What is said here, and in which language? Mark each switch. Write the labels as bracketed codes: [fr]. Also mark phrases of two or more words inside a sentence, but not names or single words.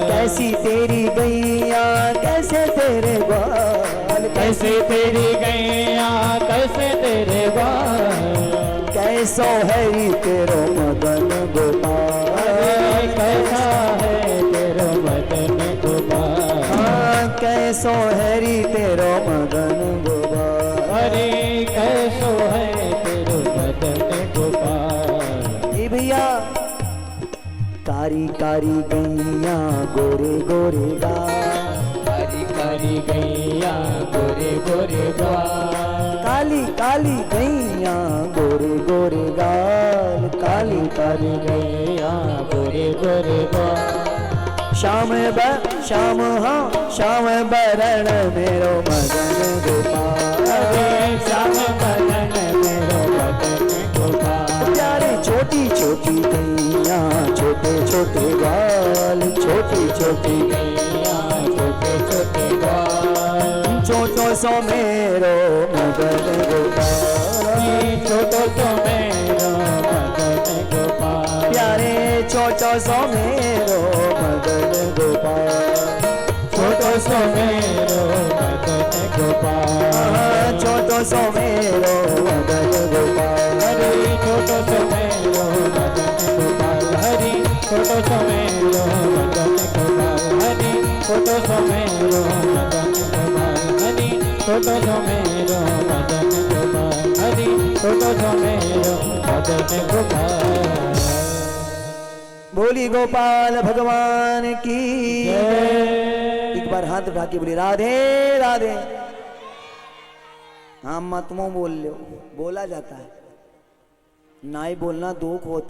[bra] कैसी तेरी गैया कैसे तेरे ग्वाल, कैसे तेरी गैया कैसे तेरे ग्वाल। कैसो है तेरो मदन गोपाल। कैसा है तेरो कैसो हैरी तेरो मदन गोपाल। हरे कैसो है तेरो मदन गोपाल। ए भैया कारी कारी गैया गोरे गोरे गाल। कारी कारी गैया गोरे गोरे गाल। काली काली गैया गोरे गोरे गाल। काली काली गैया गोरे गोरे गाल। श्याम हाँ श्याम बरण मेरो मदन गोपाल। श्याम बरण मेरो मदन गोपाल। प्यारे छोटी छोटी गैया छोटे छोटे गाल। छोटी छोटी गैया छोटे छोटे गाल। छोटो सो मेरो मदन गोपाल। छोटो सो मेरो मदन गोपाल। प्यारे छोटो सो मेरो मदन गोपाल। छोटो सो मेरो मदन गोपाल। छोटो सो मेरो मदन गोपाल। हरि छोटो सो मेरो मदन गोपाल। हरि छोटो सो मेरो मदन गोपाल। हरि छोटो सो मेरो मदन गोपाल। हरि छोटो सो मेरो मदन गोपाल। हरि छोटो सो मेरो मदन गोपाल। [hi] बोली गोपाल भगवान की। जय। एक बार हाथ उठा के बोली राधे राधे। हाँ मत मुंह बोल लो, बोला जाता है, ना ही बोलना दुख होता।